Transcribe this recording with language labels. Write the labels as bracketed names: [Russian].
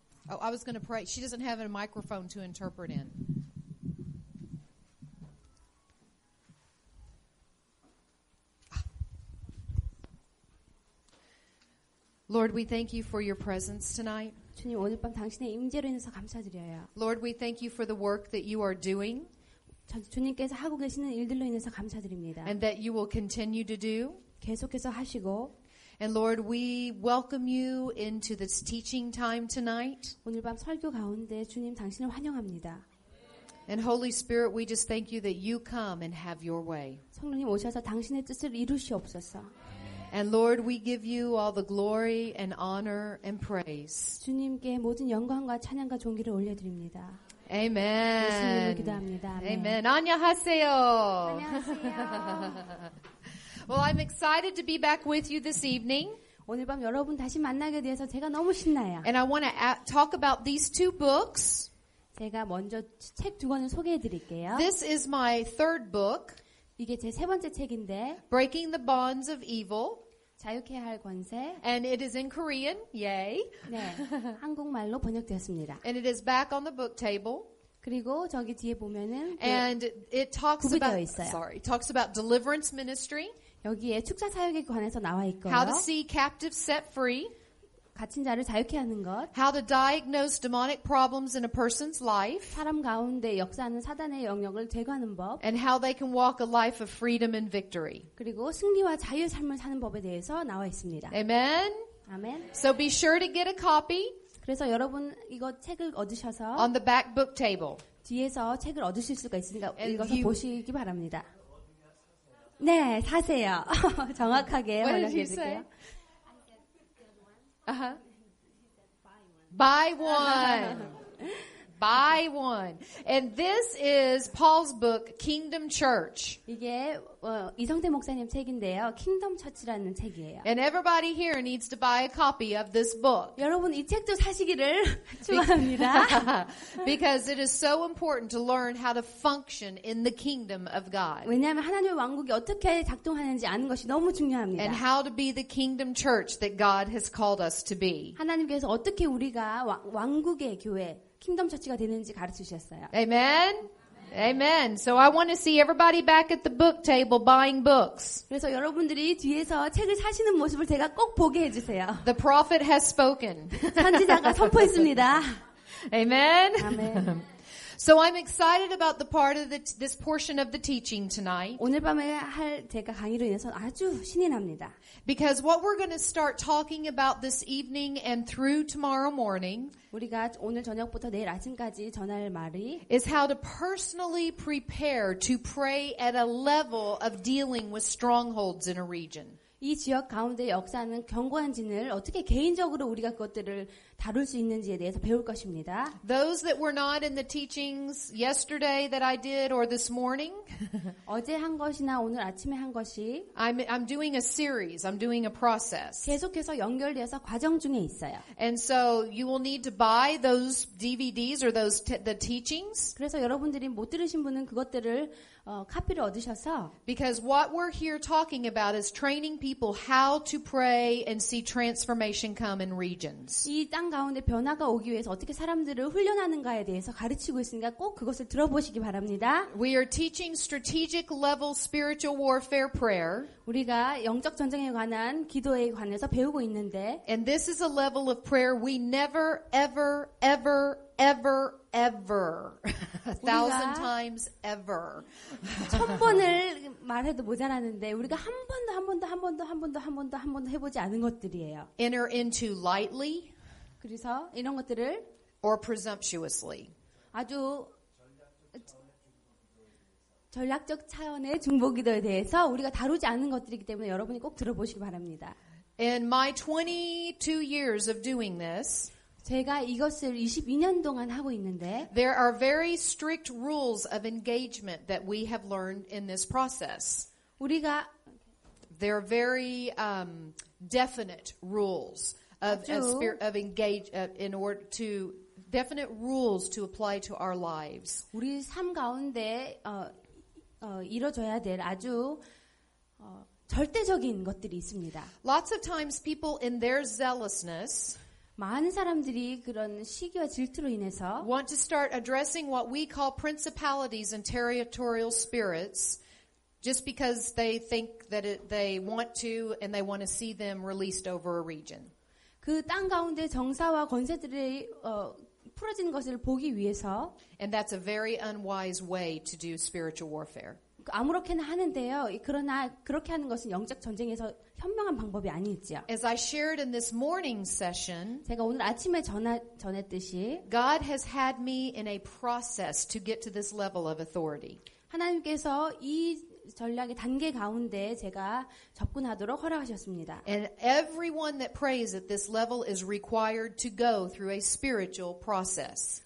[English] Oh, I was going to pray. She doesn't have a microphone to interpret in. Lord, we thank you for your presence tonight. [Korean] 주님, 오늘 밤 당신의 임재로 인해서 감사드려요. [English] Lord, we thank you for the work that you are doing [Korean] 주님께서 하고 계시는 일들로 인해서 감사드립니다. [English] and that you will continue to do. [Korean] 계속해서 하시고 [English] And Lord, we welcome you into this teaching time tonight. [Korean] 오늘 밤 설교 가운데 주님 당신을 환영합니다. [English] And Holy Spirit, we just thank you that you come and have your way. [Korean] 성령님 오셔서 당신의 뜻을 이루시옵소서. [English] And Lord, we give you all the glory and honor and praise. [Korean] 주님께 모든 영광과 찬양과 존귀를 올려드립니다. [English] Amen. [Korean] 예수님으로 기도합니다. 아멘. [English] Amen. [Korean] 안녕하세요. 안녕하세요. [English] Well, I'm excited to be back with you this evening. [Korean] 오늘 밤 여러분 다시 만나게 돼서 제가 너무 신나요. [English] And I want to talk about these two books. [Korean] 제가 먼저 책 두 권을 소개해 드릴게요. [English] This is my third book, [Korean] 이게 제 세 번째 책인데 [English] Breaking the Bonds of Evil. [Korean] 자유케 할 권세. [English] And it is in Korean. Yay. [Korean] 네, 한국말로 번역되었습니다. [English] And it is back on the book table. [Korean] 그리고 저기 뒤에 보면은 [English] And it talks [Korean] 구비되어 [English] about [Korean] 있어요. [English] talks about deliverance ministry, [Korean] 여기에 축사 사역에 관해서 나와 있고요. [English] how to see captives set free, [Korean] 갇힌 자를 자유케 하는 것, [English] how to diagnose demonic problems in a person's life, [Korean] 사람 가운데 역사하는 사단의 영역을 제거하는 법, [English] and how they can walk a life of freedom and victory. [Korean] 그리고 승리와 자유의 삶을 사는 법에 대해서 나와 있습니다. [English] Amen. [Korean] 아멘. [English] So be sure to get a copy [Korean] 그래서 여러분 이거 책을 얻으셔서 [English] on the back book table. [Korean] 뒤에서 책을 얻으실 수가 있으니까 [English] And [Korean] 읽어서 [English] you- [Korean] 보시기 바랍니다. 네, 사세요. 정확하게 [English] What did [Korean] 번역해 [English] you say? [Korean] 드릴게요. [English] Uh-huh. Buy one. Buy one. And this is Paul's book, Kingdom Church. [Korean] 이게 이성태 목사님 책인데요. 킹덤 처치라는 책이에요. [English] And everybody here needs to buy a copy of this book. [Korean] 여러분 이 책도 사시기를 축원합니다. [English] Because it is so important to learn how to function in the kingdom of God. [Korean] 왜냐하면 하나님의 왕국이 어떻게 작동하는지 아는 것이 너무 중요합니다. [English] And how to be the kingdom church that God has called us to be. [Korean] 하나님께서 어떻게 우리가 왕국의 교회, 킹덤 처치가 되는지 가르치셨어요. [English] Amen? Amen. So I want to see everybody back at the book table buying books. [Korean] 그래서 여러분들이 뒤에서 책을 사시는 모습을 제가 꼭 보게 해주세요. [English] The prophet has spoken. [Korean] 선지자가 선포했습니다. [English] Amen? [Korean] 아멘. [English] So I'm excited about the part of this portion of the teaching tonight. [Korean] 오늘 밤에 제가 강의로 인해서 아주 신이 납니다. [English] Because what we're going to start talking about this evening and through tomorrow morning [Korean] 우리가 오늘 저녁부터 내일 아침까지 전할 말이 [English] is how to personally prepare to pray at a level of dealing with strongholds in a region. [Korean] 이 지역 가운데 역사하는 견고한 진을 어떻게 개인적으로 우리가 그것들을 다룰 수 있는지에 대해서 배울 것입니다. [English] Those that were not in the teachings yesterday that I did or this morning, [Korean] 어제 한 것이나 오늘 아침에 한 것이 [English] I'm doing a series. I'm doing a process. [Korean] 계속해서 연결돼서 과정 중에 있어요. [English] And so you will need to buy those DVDs or the teachings. [Korean] 그래서 여러분들이 못 들으신 분은 그것들을 카피를 얻으셔서 [English] Because what we're here talking about is training people how to pray and see transformation come in regions. [Korean] 이 땅 가운데 변화가 오기 위해서 어떻게 사람들을 훈련하는가에 대해서 가르치고 있으니까 꼭 그것을 들어보시기 바랍니다. [English] We are teaching strategic level spiritual warfare prayer. [Korean] 우리가 영적 전쟁에 관한 기도에 관해서 배우고 있는데 [English] And this is a level of prayer we never, ever, ever, ever, ever, 1,000 times ever. [Korean] 1000번을 말해도 모자라는데 우리가 한 번도 해보지 않은 것들이에요. [English] Enter into lightly [Korean] 그래서 이런 것들을 [English] or presumptuously. [Korean] 아주 전략적 차원의 중보기도에 대해서 우리가 다루지 않은 것들이기 때문에 여러분이 꼭 들어보시기 바랍니다. [English] In my 22 years of doing this, [Korean] 제가 이것을 22년 동안 하고 있는데 [English] there are very strict rules of engagement that we have learned in this process. [Korean] 우리가 [English] They're very definite rules of engage in order to definite rules to apply to our lives. [Korean] 우리 삶 가운데 이뤄져야 될 아주 절대적인 것들이 있습니다. [English] Lots of times people in their zealousness [Korean] 많은 사람들이 그런 시기와 질투로 인해서 [English] want to start addressing what we call principalities and territorial spirits just because they think that they want to and they want to see them released over a region. [Korean] 그 땅 가운데 정사와 권세들이 풀어진 것을 보기 위해서 [English] And that's a very unwise way to do spiritual warfare. [Korean] 아무렇게나 하는데요. 그러나 그렇게 하는 것은 영적 전쟁에서 현명한 방법이 아니지요. [English] As I shared in this morning session, [Korean] 제가 오늘 아침에 전했듯이 [English] God has had me in a process to get to this level of authority. [Korean] 하나님께서 이 전략의 단계 가운데 제가 접근하도록 허락하셨습니다. [English] And everyone that prays at this level is required to go through a spiritual process.